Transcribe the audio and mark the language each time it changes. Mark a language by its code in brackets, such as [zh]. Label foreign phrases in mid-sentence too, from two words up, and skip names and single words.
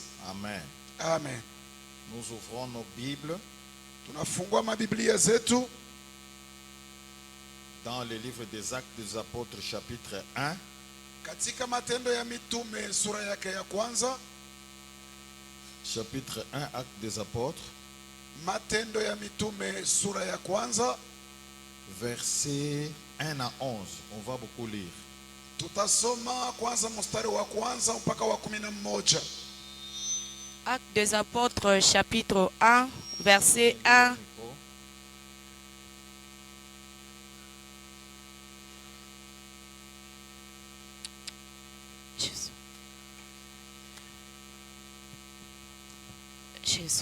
[fr] Amen. Amen. Nous ouvrons nos Bibles [sw] Tunafungua mabiblia zetu [fr] dans le livre des Actes des Apôtres chapitre 1. [sw] katika Matendo ya Mitume sura yake ya kwanza. [fr] Chapitre 1, Actes des Apôtres, [sw] Matendo ya Mitume sura ya kwanza, [fr] versets 1 à 11. On va beaucoup lire. [sw] tutasoma kwanza mstari wa kwanza mpaka wa 11. [fr] Actes des Apôtres, chapitre 1, verset 1. Jésus. Jésus.